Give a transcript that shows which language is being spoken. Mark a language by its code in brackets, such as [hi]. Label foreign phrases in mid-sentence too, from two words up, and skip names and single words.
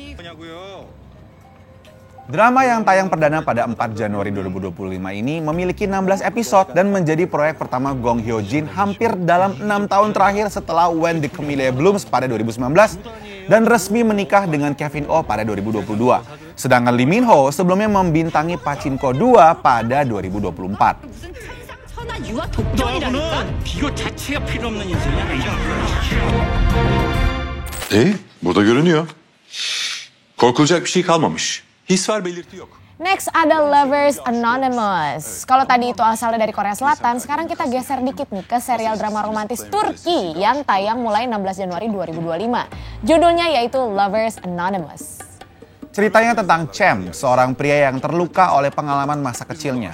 [id] Drama yang tayang perdana pada 4 Januari 2025 ini memiliki 16 episode dan menjadi proyek pertama Gong Hyo Jin hampir dalam 6 tahun terakhir setelah When the Camellia Blooms pada 2019 dan resmi menikah dengan Kevin Oh pada 2022. Sedangkan Lee Min Ho sebelumnya membintangi Pachinko 2 pada 2024. [tr] Burada görünüyor. Korkulacak bir şey kalmamış. His var, belirti yok. [id] Next ada Lovers Anonymous. Kalau tadi itu asalnya dari Korea Selatan, sekarang kita geser dikit nih ke serial drama romantis Turki yang tayang mulai 16 Januari 2025. Judulnya yaitu Lovers Anonymous. Ceritanya tentang Cem, seorang pria yang terluka oleh pengalaman masa kecilnya.